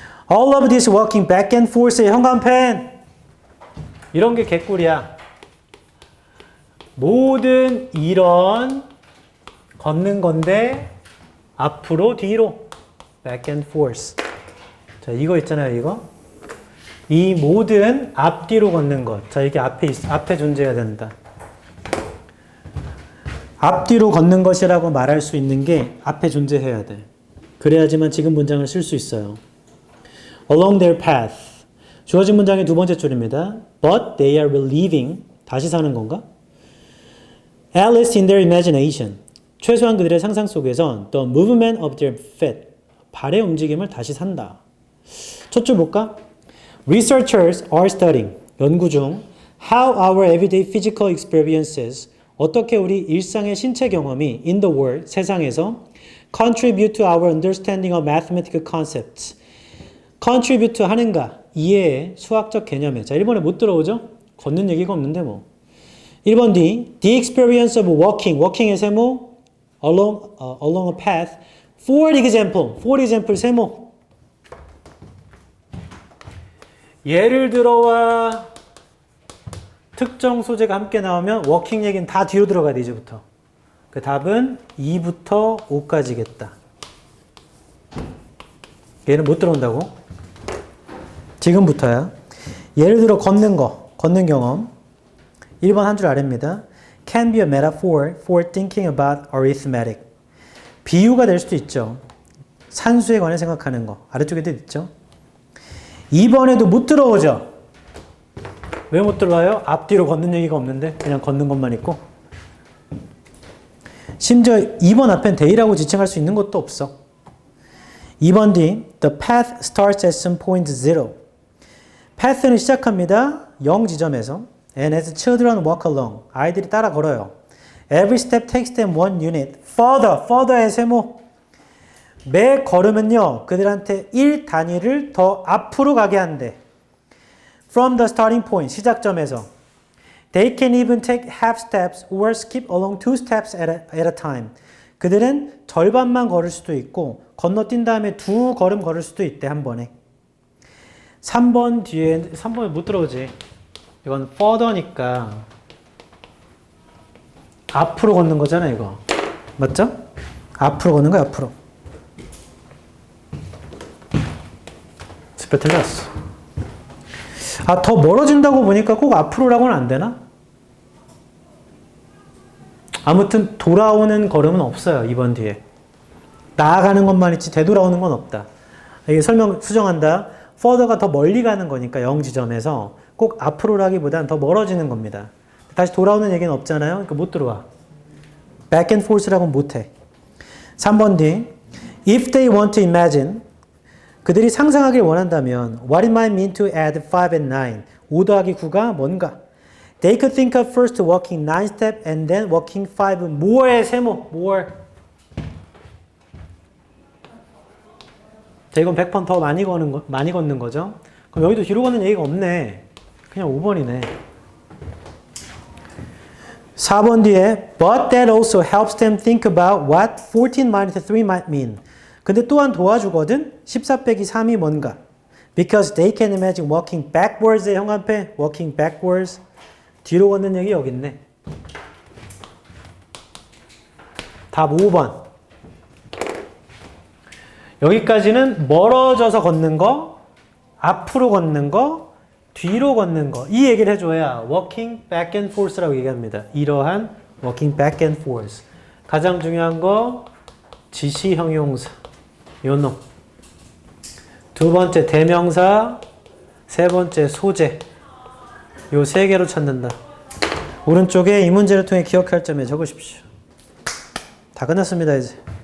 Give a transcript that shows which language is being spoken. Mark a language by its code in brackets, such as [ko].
[en] All of this walking back and forth의 현관펜. [ko] 이런 게 개꿀이야. 모든 이런 걷는 건데 앞으로 뒤로 [en] back and forth. [ko] 자, 이거 있잖아요, 이거. 이 모든 앞뒤로 걷는 것. 자, 이게 앞에 존재해야 된다. 앞뒤로 걷는 것이라고 말할 수 있는 게 앞에 존재해야 돼. 그래야지만 지금 문장을 쓸 수 있어요. [en] Along their path. [ko] 주어진 문장의 두 번째 줄입니다. [en] But they are relieving. [ko] 다시 사는 건가? [en] At least in their imagination. [ko] 최소한 그들의 상상 속에선 [en] the movement of their feet. [ko] 발의 움직임을 다시 산다. 첫 줄 볼까? [en] Researchers are studying. [ko] 연구 중 [en] how our everyday physical experiences [ko] 어떻게 우리 일상의 신체 경험이 [en] in the world, [ko] 세상에서 [en] contribute to our understanding of mathematical concepts. [ko] contribute 하는가? 이해의 수학적 개념에. 자, 1번에 못 들어오죠? 걷는 얘기가 없는데 뭐. 1번 D. [en] The experience of walking. [ko] walking의 세모. [en] along a path. For example 세모. [ko] 예를 들어와 특정 소재가 함께 나오면 워킹 얘기는 다 뒤로 들어가야 돼, 이제부터. 그 답은 2부터 5까지겠다. 얘는 못 들어온다고? 지금부터야. 예를 들어 걷는 경험. 1번 한 줄 아래입니다. [en] Can be a metaphor for thinking about arithmetic. [ko] 비유가 될 수도 있죠. 산수에 관해 생각하는 거. 아래쪽에도 있죠. 2번에도 못 들어오죠. 왜 못 들어와요? 앞뒤로 걷는 얘기가 없는데 그냥 걷는 것만 있고. 심지어 2번 앞엔 day라고 지칭할 수 있는 것도 없어. 2번 D. [en] The path starts at some point 0. [ko] path는 시작합니다. 0 지점에서. [en] And as children walk along. [ko] 아이들이 따라 걸어요. [en] Every step takes them one unit. [ko] further의 세모. 매 걸음은요. 그들한테 1단위를 더 앞으로 가게 한대. [en] From the starting point, [ko] 시작점에서. [en] They can even take half steps or skip along 2 steps at a time. [ko] 그들은 절반만 걸을 수도 있고 건너뛴 다음에 2 걸음 걸을 수도 있대, 한 번에. 3번 뒤에 3번에 못 들어오지. 이건 further니까 앞으로 걷는 거잖아, 이거. 맞죠? 앞으로 걷는 거야, 앞으로. 스페 틀렸어. 아, 더 멀어진다고 보니까 꼭 앞으로라고는 안 되나? 아무튼 돌아오는 걸음은 없어요. 2번 뒤에. 나아가는 것만 있지 되돌아오는 건 없다. 이게 설명 수정한다. further가 더 멀리 가는 거니까 0 지점에서 꼭 앞으로라기보단 더 멀어지는 겁니다. 다시 돌아오는 얘기는 없잖아요. 그러니까 못 들어와. [en] back and forth라고는 못해. 3번 D. If they want to imagine. [ko] 그들이 상상하길 원한다면 [en] what it might mean to add 5 and 9. [ko] 5 더하기 9가 뭔가? [en] They could think of first walking 9 step and then walking 5 more의 세모. more. [ko] 자, 이건 100번 더 많이 걷는 거죠. 그럼 여기도 뒤로 걷는 얘기가 없네. 그냥 5번이네. 4번 뒤에 [en] but that also helps them think about what 14 minus 3 might mean. [ko] 근데 또한 도와주거든. 14 빼기 3이 뭔가? [en] Because they can imagine walking backwards [ko] 의 형광펜. [en] walking backwards. [ko] 뒤로 걷는 얘기 여기 있네. 답 5번. 여기까지는 멀어져서 걷는 거, 앞으로 걷는 거, 뒤로 걷는 거. 이 얘기를 해줘야 [en] walking back and forth [ko] 라고 얘기합니다. [en] 이러한 walking back and forth. [ko] 가장 중요한 거 지시 형용사. 요 놈. 두 번째 대명사, 세 번째 소재. 요 세 개로 찾는다. 오른쪽에 이 문제를 통해 기억할 점에 적으십시오. 다 끝났습니다, 이제.